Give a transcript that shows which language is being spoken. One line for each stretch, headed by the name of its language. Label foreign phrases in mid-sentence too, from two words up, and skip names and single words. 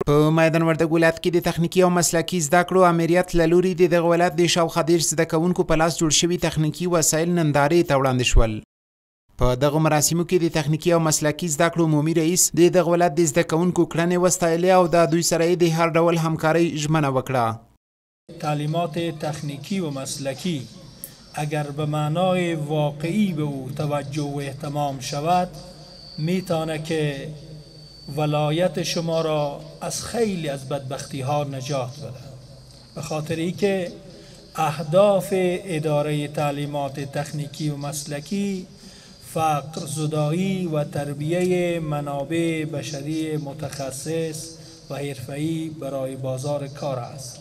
Pashto: په میدان وردګ ولایت کې د تخنیکي او مسلکي زده کړو امریت له لوري د دغه ولایت د شاوخوا 30 زده کوونکو په لاس جوړ شوي تخنیکي وسایل نندارې ته وړاندې شول. په دغه مراسمو کې د تخنیکي او مسلکي زده کړو عمومي رئیس د دغه ولایت د زده کوونکو کړنې وستایلې او د دوی سره یې د هر ډول همکارۍ ژمنه وکړه.
Persian: تعلیمات تخنیکی و مسلکی اگر به معنای واقعی به او توجه و اهتمام شود میتونه که ولایت شما را از خیلی از بدبختی ها نجات بده. به خاطر اینکه اهداف اداره تعلیمات تکنیکی و مسلکی فقر زدایی و تربیه منابع بشری متخصص و حرفه‌ای برای بازار کار است.